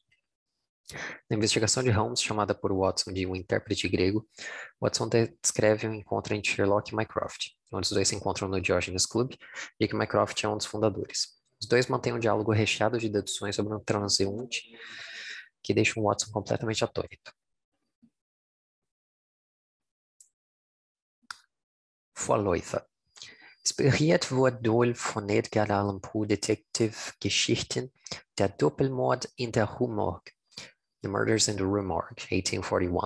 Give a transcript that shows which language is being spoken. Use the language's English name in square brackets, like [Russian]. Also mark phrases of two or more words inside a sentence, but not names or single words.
[Portuguese] Na investigação de Holmes, chamada por Watson de um intérprete grego, Watson descreve um encontro entre Sherlock e Mycroft, onde os dois se encontram no Diogenes Club e que Mycroft é um dos fundadores. Os dois mantêm um diálogo recheado de deduções sobre um transeunte que deixa Watson completamente atônito. [German] Vorläufer. Inspiriert wurde Doyle von Edgar Allan Poe Detektivgeschichten Der Doppelmord in der Rue Morgue, The Murders in the Rue Morgue, 1841.